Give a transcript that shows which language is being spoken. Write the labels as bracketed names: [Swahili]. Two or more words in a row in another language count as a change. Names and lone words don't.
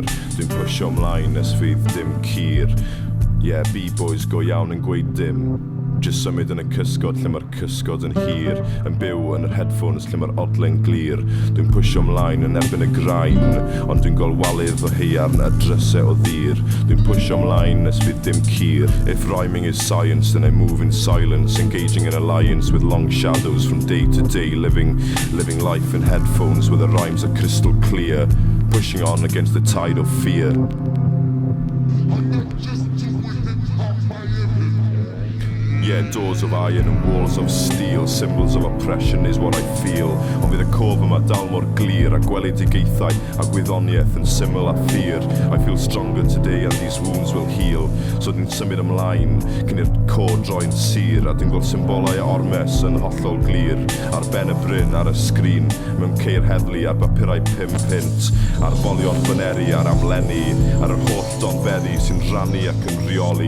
[Welsh] Dwi'n pwysio ymlaen nes fydd dim cur. Yeah, B-boys go iawn yn gweud dim. Just symud yn y cysgod lle mae'r cysgod yn hir, yn byw yn yr headphones lle mae'r odle'n glir. Dwi'n pwysio ymlaen yn erbyn y graen, ond dwi'n gweld walydd o haearn a drysau o ddir. Dwi'n pwysio ymlaen nes fydd dim cur. [English] If rhyming is science, then I move in silence, engaging in alliance with long shadows from day to day, living life in headphones where the rhymes are crystal clear, pushing on against the tide of fear. Yeah, doors of iron and walls of steel, symbols of oppression is what I feel. [Welsh] Ond fydd y cof yma dal mor glir a gweledigaethau a gwyddoniaeth yn syml a ffyr. [English] I feel stronger today and these wounds will heal. [Welsh] So dwi'n symud ymlaen cyn i'r cod droi'n sir, a dwi'n gweld symbolau ormes yn hollol glir. Ar ben y bryn, ar y sgrin, mewn ceir heddlu ar bapurau 5 pint, ar folion fyneri, ar amlenni, ar yr holl donfeddi sy'n rhannu ac yn rheoli.